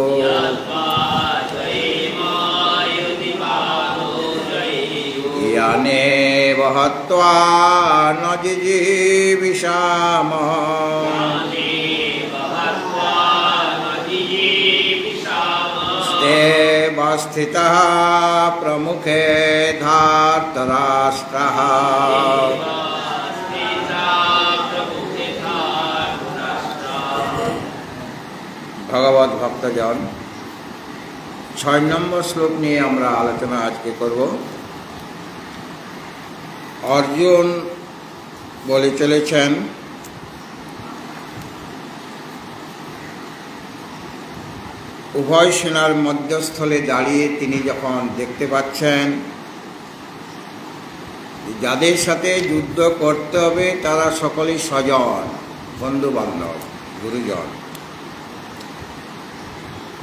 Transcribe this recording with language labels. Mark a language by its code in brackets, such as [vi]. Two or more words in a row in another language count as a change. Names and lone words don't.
[sa] यानेव हत्वा न जिजीविषामः स्ते स्थितः प्रमुखे धार्तराष्ट्रः। [bn] ভগবত ভক্তজন, 6 নম্বর শ্লোক নিয়ে আমরা আলোচনা আজকে করব। অর্জুন বলে চলেছেন, উভয় সেনার মধ্যস্থলে দাঁড়িয়ে তিনি যখন দেখতে পাচ্ছেন যাদের সাথে যুদ্ধ করতে হবে তারা সকলেই স্বজন, বন্ধু বান্ধব, গুরুজন।